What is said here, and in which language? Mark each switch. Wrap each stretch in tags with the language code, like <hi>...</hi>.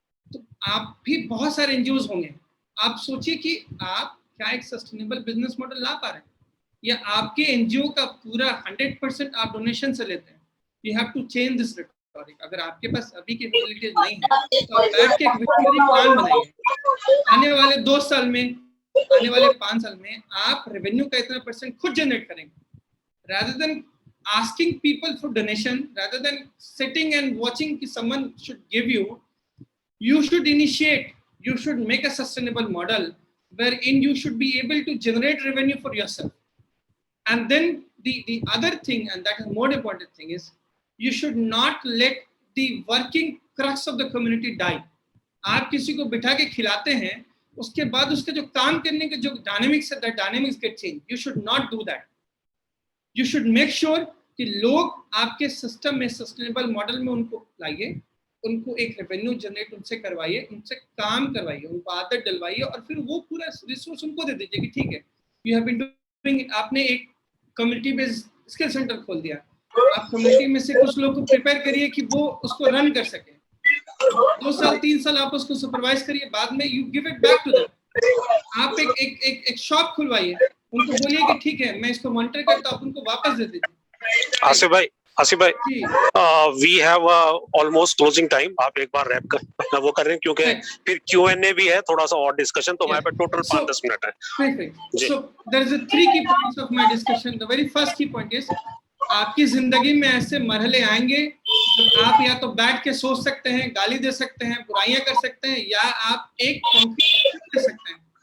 <hi>तो आप भी बहुत सारे एनजीओज होंगे. आप सोचिए कि आप क्या एक सस्टेनेबल बिजनेस मॉडल ला पा रहे हैं, या आपके एनजीओ का पूरा 100% आप डोनेशन से लेते हैं.</hi> <en>You have to change this rhetoric.</en> <hi>अगर आपके पास अभी की फैसिलिटीज नहीं है तो आप बैठ के एक विजनरी प्लान बनाइए. आने वाले 2 साल में, आने वाले 5 साल में आप रेवेन्यू का इतना % खुद जनरेट करेंगे.</hi> <en>rather than asking people for donation, rather than sitting and watching कि someone should give you, you should initiate, you should make a sustainable model wherein you should be able to generate revenue for yourself. And then the other thing, and that is more important thing, is you should not let the working crux of the community die.</en> <hi>आप किसी को बिठा के खिलाते हैं, उसके बाद उसके जो काम करने के जो डायनेमिक्स है,</hi> <en>that dynamics get changed. You should not do that. You should make sure</en> <hi>कि लोग आपके सिस्टम में सस्टेनेबल मॉडल में उनको लाइए, उनको एक रेवेन्यू जनरेट उनसे करवाइए, उनसे काम करवाइए, उनको आदत डलवाइए, और फिर वो पूरा रिसोर्स उनको दे दीजिए कि ठीक है,</hi> <en>You have been doing.</en> <hi>आपने एक कम्युनिटी बेस्ड स्किल सेंटर खोल दिया, आप कम्युनिटी में से कुछ लोग को प्रिपेयर करिए कि वो उसको रन कर सके. 2 साल 3 साल आप उसको सुपरवाइज करिए, बाद में</hi> <en>You give it back to them.</en> <hi>आप एक शॉप खुलवाइए, उनको बोलिए कि ठीक है मैं इसको मॉनिटर करता हूं, आप उनको वापस दे दीजिए.</hi> <en>आसिफ भाई, we have almost closing time.</en> <hi>आप एक बार रैप कर वो कर रहे हैं क्योंकि फिर Q&A भी है, थोड़ा सा और डिस्कशन, तो हमारे पास टोटल 5-10 मिनट है.</hi> <en>Perfect. So there is a 3 key points of my discussion. The very first key point is,</en> <hi>आपकी जिंदगी में ऐसे मरहले आएंगे जब आप या तो बैठ के सोच सकते हैं, गाली दे सकते हैं, बुराइयां कर सकते हैं, या आप एक कंक्रीट ले सकते हैं.</hi>